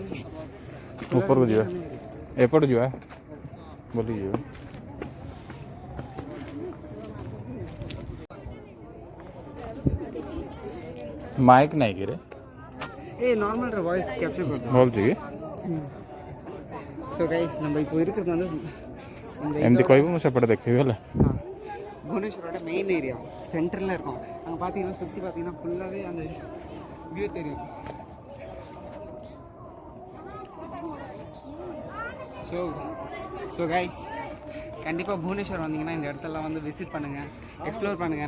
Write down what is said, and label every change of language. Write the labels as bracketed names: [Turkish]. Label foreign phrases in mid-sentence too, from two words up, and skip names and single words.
[Hindi] ऊपर को [Odia] ଯିବା ଏପଟେ ଯିବା ବୋଲି ଯିବା. ମାଇକ୍ ନାଇଁ କି ରେ? [Tamil] ஏய் [English] normal voice capture [Tamil] பண்ணுறோம் [Odia] ବୋଲଛି କି? [English] so guys [Tamil] நம்ம இப்போ இருக்கிறது வந்து [Odia] ଏମିତି କହିବୁ ମୁଁ ସେପଟେ ଦେଖିବି ହେଲା. [Tamil] புவனேஸ்வரோட [English] main area [Tamil] சென்டரில் இருக்கும். அங்கே பார்த்தீங்கன்னா சுற்றி பார்த்தீங்கன்னா ஃபுல்லாகவே அந்த வியூ தெரியும். [English] so guys [Tamil] கண்டிப்பாக புவனேஸ்வர் வந்தீங்கன்னா இந்த இடத்தெல்லாம் வந்து விசிட் பண்ணுங்கள், எக்ஸ்ப்ளோர் பண்ணுங்கள்.